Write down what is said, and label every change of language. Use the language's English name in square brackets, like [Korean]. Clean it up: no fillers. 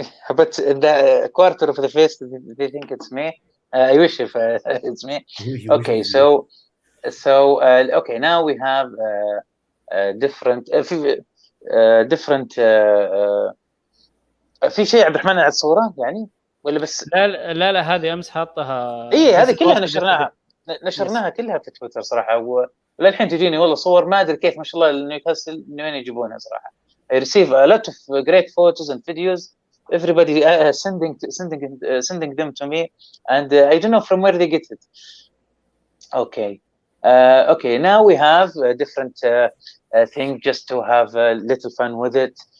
[English] But the quarter of the face, they think it's me. I wish if it's me. Okay, so okay, now we have different [Arabic] في شيء عبد الرحمن على الصورة يعني ولا بس؟ لا هذه أمس حاطها. إيه هذه كلها نشرناها كلها في تويتر صراحة، وللحين تجيني والله صور ما أدري كيف ما شاء الله نيوكاسل من وين يجيبونها صراحة. [English] I receive a lot of great photos and videos. Everybody sending them to me, and I don't know from where they get it. Okay. Okay, now we have a different thing just to have a little fun with it.